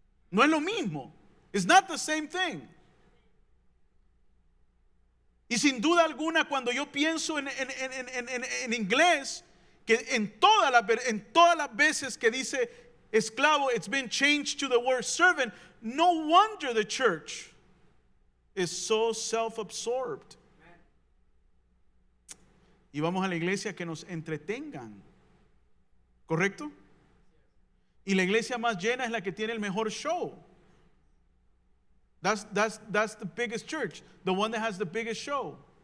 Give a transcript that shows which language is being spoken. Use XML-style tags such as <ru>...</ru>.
<es>No es lo mismo.</es> <en>It's not the same thing.</en> <es>Y sin duda alguna, cuando yo pienso en inglés, que en todas las veces que dice esclavo,</es> <en>it's been changed to the word servant. No wonder the church is so self-absorbed.</en> <es>Y vamos a la iglesia que nos entretengan, ¿correcto? Y la iglesia más llena es la que tiene el mejor show.</es> <en>That's the biggest church, the one that has the biggest show.</en>